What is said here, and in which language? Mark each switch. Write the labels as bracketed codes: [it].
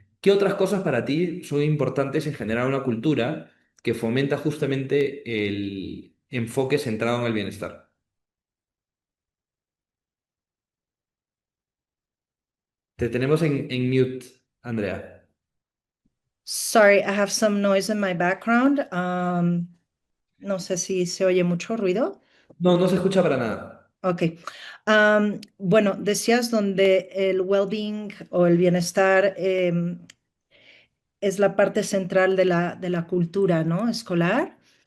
[es] ¿Qué otras cosas para ti son importantes en generar una cultura que fomenta justamente el enfoque centrado en el bienestar? Te tenemos en mute, Andrea. [en] Sorry, I have some noise in my background. [es] No sé si se oye mucho ruido. No, no se escucha para nada. Ok. Bueno, decías donde el well-being o el bienestar es la parte central de la cultura, ¿no? Escolar.